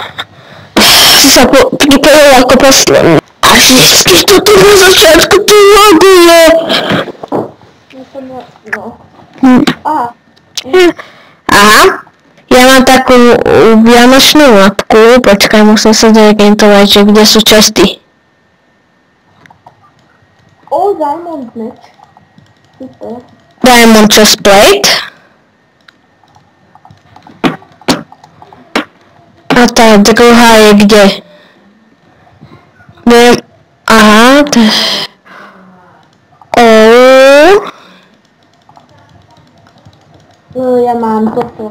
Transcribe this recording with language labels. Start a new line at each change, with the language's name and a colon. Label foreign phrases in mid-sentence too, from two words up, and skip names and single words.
Slovak: Si sa pripojil ako posledný. Vždycky to tu na začiatku tu loguje. No. Aha. Aha. Ja mám takú vianočnú mapku. Počkaj, musím sa zorientovať, že kde sú česty.
English: Diamond match.
Slovak: Super.
English: Diamond chest plate.
Slovak: A tá druhá je kde? Aha, Ja mám toto.